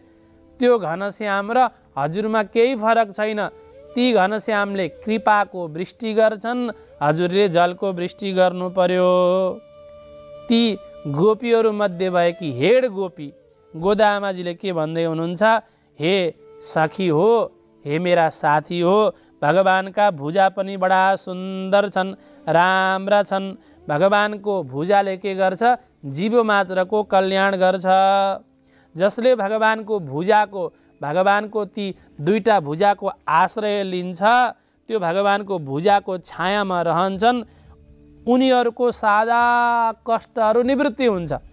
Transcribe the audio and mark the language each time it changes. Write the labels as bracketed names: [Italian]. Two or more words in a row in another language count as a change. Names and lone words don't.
[Nepali] त्यो घनश्याम र हजुरमा केही फरक छैन। ती घनश्यामले कृपाको वृष्टि गर्छन्, हजुरले जलको वृष्टि गर्नु पर्यो। ती गोपीहरू मध्ये भएकी हेड गोपी गोदामाजीले के भन्दै हुनुहुन्छ? हे सखी हो, हे मेरा साथी हो, भगवानका भुजा पनि बडा सुन्दर छन्, राम्रा छन्। भगवानको भुजाले के गर्छ? जीव मात्रको कल्याण गर्छ। जसले भगवानको भुजाको, भगवानको ती दुईटा भुजाको आश्रय लिन्छ, त्यो भगवानको भुजाको छायामा रहन्छन्, उनीहरूको सादा कष्टहरू निवृत्ति हुन्छ।